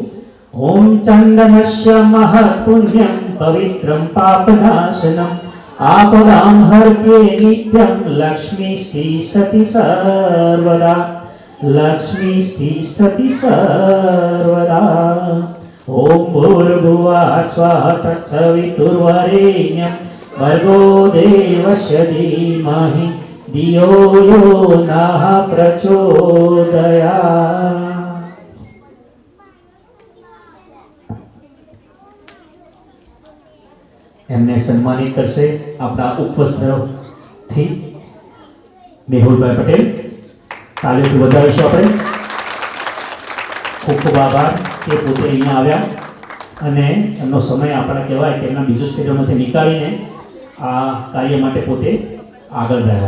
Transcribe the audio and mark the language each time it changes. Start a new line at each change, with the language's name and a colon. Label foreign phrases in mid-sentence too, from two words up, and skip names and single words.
Sanskrit: ओम चंदनस्य महापुण्यम पवित्रम पापनाशनम आपदाम हरते नित्यम लक्ष्मी स्थिति सर्वदा लक्ष्मी स्थिति सर्वदा લક્ષ્મી સ્થિતિ સર્વદા. ओम भूर्भुवः स्वः तत्सवितुर्वरेण्यं भर्गो देवस्य धीमहि धियो यो नः प्रचोदयात्.
Gujarati: એમને સન્માનિત કરશે આપણા ઉપવસ્ત્રથી મેહુલભાઈ પટેલ. તાલીઓથી વધાવીશું આપણે. ખૂબ ખૂબ આભાર કે પોતે અહીંયા આવ્યા અને એમનો સમય આપણે કહેવાય કે એમના બીજું સ્ટેડિયમમાંથી નીકાળીને આ કાર્ય માટે પોતે આગળ રહ્યા.